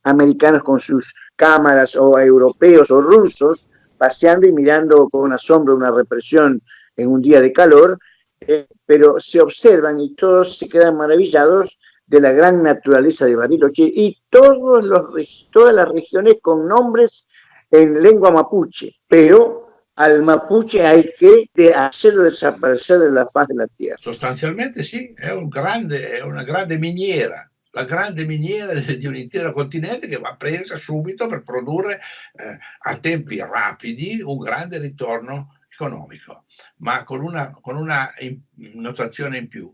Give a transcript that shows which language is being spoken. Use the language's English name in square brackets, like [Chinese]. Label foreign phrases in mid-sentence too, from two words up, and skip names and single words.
[Spanish] americanos con sus cámaras, o europeos o rusos, paseando y mirando con asombro una represión en un día de calor, pero se observan y todos se quedan maravillados de la gran naturaleza de Bariloche y todas las regiones con nombres en lengua mapuche, pero al mapuche hay que hacerlo desaparecer de la faz de la tierra. [Italian] Sostanzialmente sì, è una grande miniera, la grande miniera di un intero continente che va presa subito per produrre a tempi rapidi un grande ritorno economico, ma con una notazione in più.